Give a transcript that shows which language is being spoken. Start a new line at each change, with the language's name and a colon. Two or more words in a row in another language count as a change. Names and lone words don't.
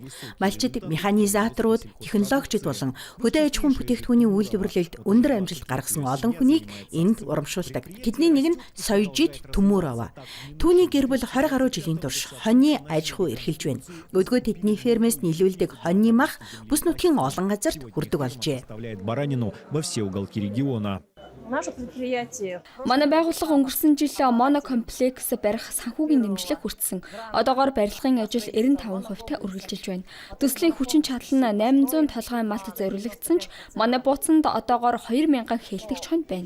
Mongolian: Малчид, механизаторууд, технологичид болон хөдөө аж ахуйн бүтээгдэхүүний үйлдвэрлэлд өндөр амжилт гаргасан олон хүнийг энд урамшуулдаг. Тэдний нэг нь Соёжит Төмөрова. Түүний гэр бүл 20 гаруй жилийн турш хоньны аж ахуй эрхэлж байна. Өдгөө тэдний фермээс нийлүүлдэг хоньны мах бүс нутгийн олон газарт хүрдэг болжээ.
Russian: Во все уголки региона.
Mongolian: Манай байгууллага өнгөрсөн жил монокомплекс барих санхүүгийн дэмжлэг хүртсэн. Одоогоор барилгын ажил 95% үргэлжилж байна. Төслийн хүчин чадал нь 800 толгой малт зориулагдсан ч манай бууцанд одоогоор 2000 хэлтэгч хонь байна.